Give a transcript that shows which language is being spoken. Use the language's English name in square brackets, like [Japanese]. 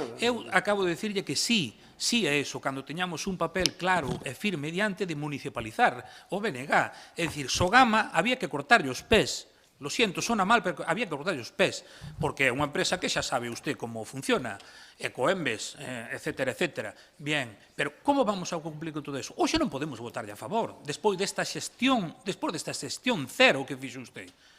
[Galician] Eu acabo de dicirlle que sí é eso, cando teñamos un papel claro e firme diante de municipalizar o BNG, é dicir, Sogama había que cortarlle os pés. Lo siento, sona mal, pero había que cortar os pés, porque é unha empresa que xa sabe usted como funciona, Ecoembes, etcétera, etcétera. [Spanish] Bien, pero como vamos a cumplir con todo eso? [Galician] Hoxe non podemos votarlle a favor, despois desta xestión cero que fixo usted.